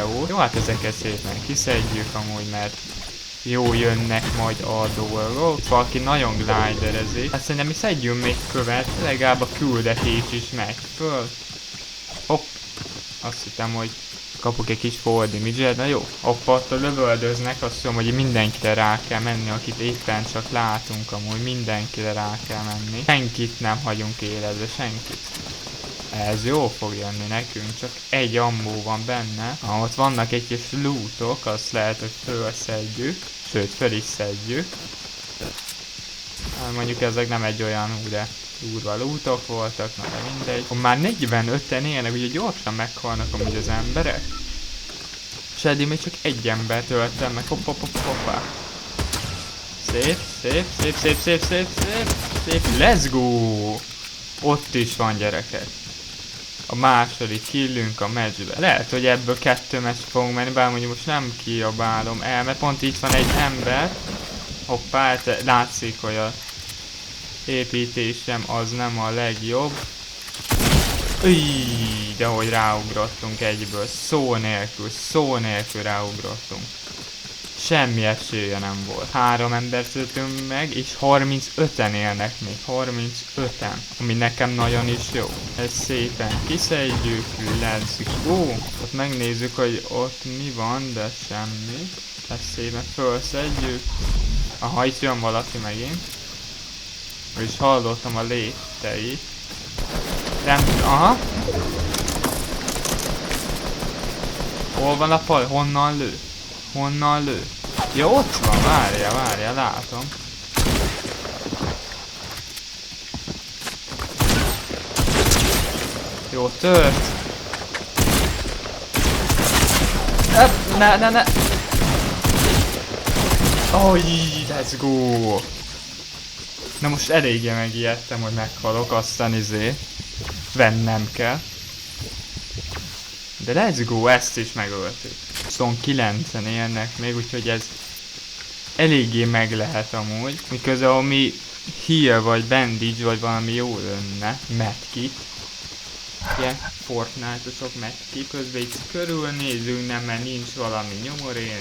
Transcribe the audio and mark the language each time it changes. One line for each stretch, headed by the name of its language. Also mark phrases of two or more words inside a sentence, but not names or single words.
Hungarian: Jó, hát ezeket szépen kiszedjük amúgy, mert jó jönnek majd a dolgok. Valaki nagyon gliderezik. Hát szerintem mi szedjünk még követ, legalább a küldetés is megy föl. Hopp. Azt hittem, hogy kapok egy kis
English: forward image-
Hungarian: et, na jó. Hoppa, ott lövöldöznek, azt mondom, hogy mindenkire rá kell menni, akit éppen csak látunk, amúgy mindenkire rá kell menni. Senkit nem hagyunk életbe, senkit. Ez jó fog jönni nekünk, csak egy ammó van benne. Ott vannak egy kis lootok, azt lehet, hogy fölszedjük. Sőt, föl is szedjük. Mondjuk ezek nem egy olyan de durva lootok voltak, na de mindegy. Már 45-en élnek, ugye gyorsan meghalnak amúgy az emberek. És eddig még csak egy embert öltem meg, hoppá. Szép, szép, szép, szép, szép, szép, szép, szép,
English: let's go!
Hungarian: Ott is van, gyerekek. A második killünk a meccsbe. Lehet, hogy ebből 2 meccs fogunk menni, bár mondjuk most nem kiabálom el, mert pont itt van egy ember. Hoppá, hát látszik, hogy a építésem az nem a legjobb. De hogy ráugrottunk egyből, szó nélkül ráugrottunk. Semmi esélye nem volt. 3 embert öltünk meg, és 35-en élnek még. 35-en. Ami nekem nagyon is jó. Ezt szépen kiszedjük,
English: let's go.
Hungarian: Ott megnézzük, hogy ott mi van, de semmi. Ezt szépen felszedjük. Aha, itt jön valaki megint. És hallottam a lépteit. Nem, aha. Hol van a pal? Honnan lő? Honnan lő? Ja, ott van, várja, látom. Jó, tört. Ne.
English: Oh, let's go.
Hungarian: Na most eléggé megijedtem, hogy meghalok, aztán vennem kell. De
English: let's go,
Hungarian: ezt is megöltük. 29-en élnek még, úgyhogy ez eléggé meg lehet amúgy. Miközben ami heal vagy bandage vagy valami jó lenne, medkit. Ilyen Fortnite-osok medkit, közben itt körülnézünk, nem, mert nincs valami nyomorék.